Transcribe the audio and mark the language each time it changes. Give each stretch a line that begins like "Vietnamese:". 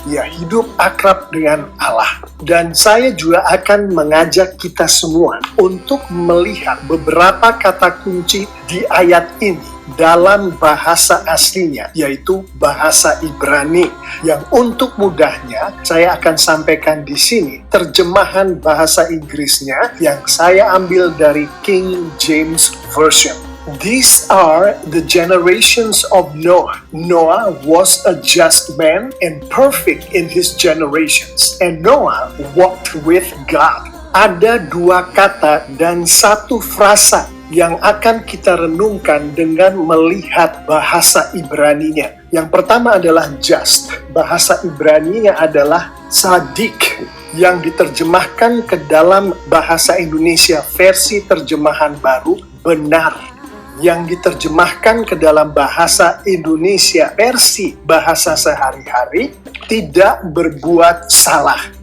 Indonesian: Ia hidup akrab dengan Allah. Dan saya juga akan mengajak kita semua untuk melihat beberapa kata kunci di ayat ini dalam bahasa aslinya, yaitu bahasa Ibrani, yang untuk mudahnya saya akan sampaikan di sini terjemahan bahasa Inggrisnya yang saya ambil dari King James Version.
English: These are the generations of Noah. Noah was a just man and perfect in his generations, and Noah walked with God.
Indonesian: Ada 2 kata dan 1 frasa yang akan kita renungkan dengan melihat bahasa Ibraninya. Yang pertama adalah just. Bahasa Ibraninya adalah sadik, yang diterjemahkan ke dalam bahasa Indonesia versi terjemahan baru benar, yang diterjemahkan ke dalam bahasa Indonesia versi bahasa sehari-hari tidak berbuat salah.